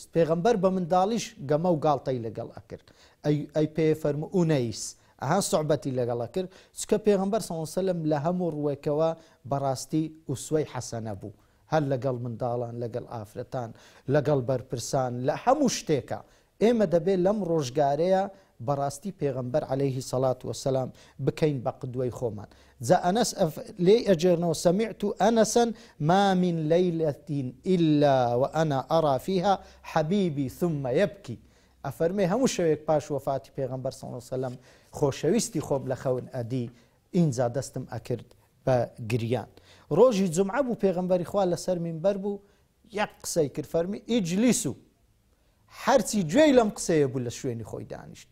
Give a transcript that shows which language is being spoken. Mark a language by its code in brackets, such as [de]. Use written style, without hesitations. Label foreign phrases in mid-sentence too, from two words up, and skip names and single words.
[ckb] پێغەمبەر بە منداڵیش گەمە و گاڵتەی لەگەڵ ئەکرد. ئەی پێ فەرموو ئونەیس ئەها سوعبەتی لەگەڵ کرد چکە پێغەمبەر [ar] صلی الله علیه و سلم [ckb] لە هەموو ڕوێکەوە بەڕاستی ئوسوەی حەسەنە بوو، هەر لەگەڵ منداڵان لەگەڵ ئافرەتان لەگەڵ بەرپرسان لە هەموو شتێکە. ئێمە دەبێت لەم ڕۆژگارەیە بەڕاستی پێغەمبەر [ar] عليهەیهی سەڵات وسلام [ckb] بکەین بە قدوەی خۆمان. جا ئەنەس لێی ئەجێرنەوە [ar] سەمیعت ئەنەسەن ما من ليلة إلا وأنا أرى فيها حبيبي ثم يبكي. [ckb] ئەفەرمێ هەموو شەوێک پاش وەفاتی پێغەمبەر [ar] صلی الله علیه و سلم [ckb] خۆشەویستی خۆم لە خەون ئەدی ئینجا دەستم ئەکرد بە گریان. ڕۆژی جومعە بوو پێغەمبەری خوا لەسەر مینبەر بوو یەک قسەی کرد فەرمی ئیجلیسو هەرچی گوێی لەم قسەیە بوو لە شوێنی خۆی دانیشت.